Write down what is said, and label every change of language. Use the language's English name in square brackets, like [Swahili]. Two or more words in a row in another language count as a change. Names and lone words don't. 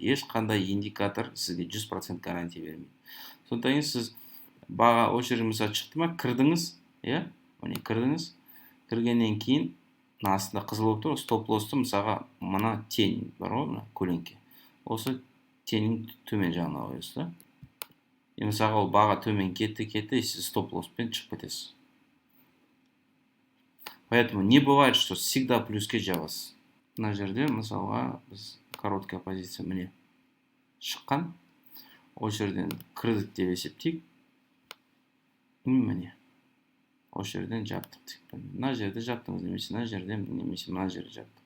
[Kazakh] Ешқандай индикатор сізге 100% гарантия бермейді. Сондықтан сіз баға осы жерде мысалы шықты ма, кірдіңіз, кірдіңіз, кіргеннен кейін астында қызыл болып тұр, стоп-лоссты мысалға мына тень бар ғой, мына көлеңке. Осы теннің төмен жағына қоясыз да. Мысалға ол баға төмен кетті, сіз стоп-лосспен шығып кетесіз. [Russian] Поэтому не бывает, что всегда [Kazakh] плюске жабасыз. Мына жерде мысалға біз [Russian] короткая позиция [Kazakh] міне шыққан. Ол жерден кірдік деп есептейік. Міне. Ол жерден жаптық. Мына жерде жаптыңыз немесе мына жерде немесе мына жерде жаптық.